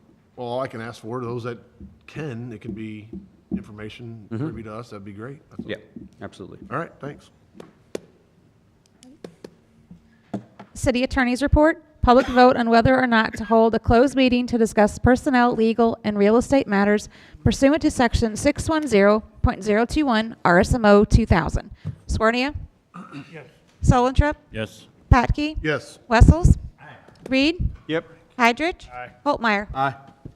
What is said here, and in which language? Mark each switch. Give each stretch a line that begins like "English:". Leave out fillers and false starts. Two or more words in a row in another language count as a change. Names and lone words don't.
English: well, all I can ask for, those that can, it can be information privy to us, that'd be great. That's all. Yeah, absolutely. All right, thanks. City Attorney's Report, public vote on whether or not to hold a closed meeting to discuss personnel, legal, and real estate matters pursuant to Section 610.021 RSMO 2000. Swernia? Yes. Solentrop? Yes. Patke? Yes. Wessels? Reed? Yep. Heidrich? Holtmeyer? Aye.